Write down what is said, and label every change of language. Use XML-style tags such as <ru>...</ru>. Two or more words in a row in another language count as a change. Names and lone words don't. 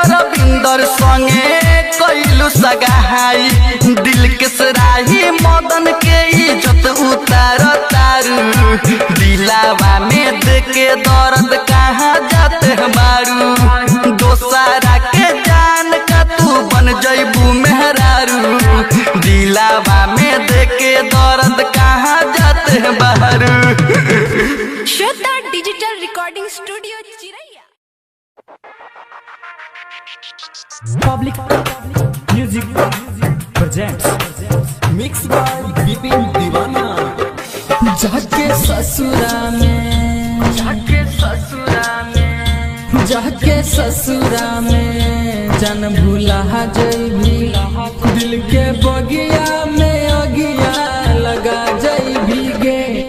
<bho>रविंदर संगे कइलू सगाई दिल के सराही मदन के इज्जत उतार तारू दिलावा में देके दर्द कहाँ जाते बारू दोसरा के जान का तू बन जइबू मेहरारू दिलावा में देके दर्द कहाँ जाते बारू श्वेता डिजिटल रिकॉर्डिंग स्टूडियो चिरैया</bho> <en>Public Music Presents Mix by Vipin Deewana</en> <mai>जाके ससुरा में जन भूला जइभी दिल के बगिया में अगिया लगा जइभी गे</mai>